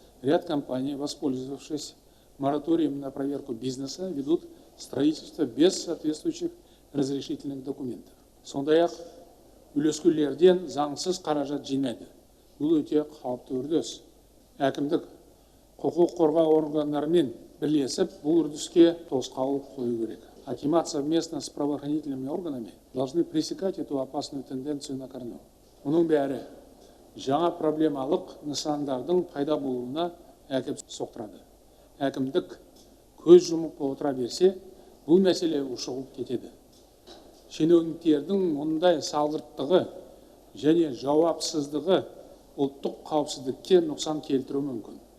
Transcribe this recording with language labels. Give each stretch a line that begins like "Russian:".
Russian: ряд компаний, воспользовавшись мораторием на проверку бизнеса, ведут строительство без соответствующих разрешительных документов.
Kazakh: Сондай-ақ үлескерлерден заңсыз қаражат жинайды. Бұл өте қауіпті үрдіс. Әкімдік құқық қорғау органдарымен бірлесіп бұл үрдіске тосқауыл қою керек.
Russian: Акимат совместно с правоохранительными органами должны пресекать эту опасную тенденцию на корню.
Kazakh: Мұның бәрі жаңа проблемалық нысандардың пайда болуына әкеп соқтырады. Әкімдік көз жұмып отыра берсе, бұл мәселе ушығып кетеді. Шенеуніктердің мұндай салғырттығы және жауапсыздығы ұлттық қауіпсіздікке нұқсан келтіруі мүмкін.